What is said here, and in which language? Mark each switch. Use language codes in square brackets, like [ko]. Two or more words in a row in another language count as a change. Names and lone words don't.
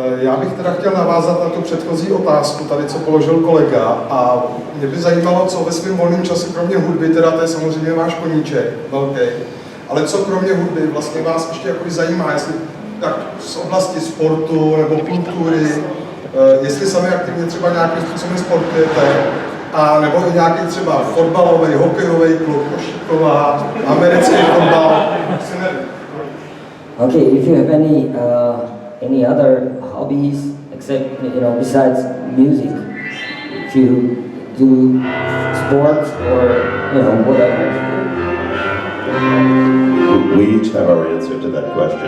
[cs] Já bych teda chtěl navázat na tu předchozí otázku, tady co položil kolega, a mě by zajímalo, co ve svém volném čase, kromě hudby, teda to je samozřejmě váš koníček, velký, ale co kromě hudby vlastně vás ještě jako zajímá, jestli tak z oblasti sportu nebo kultury, jestli sami aktivně třeba nějakým způsobem sportujete, a nebo i nějaký třeba fotbalový, hokejový klub, košíková, americký fotbal, si nevím. [en] Okay, if you have any other hobbies except besides music, if you do sports or whatever. We each have our answer to that question.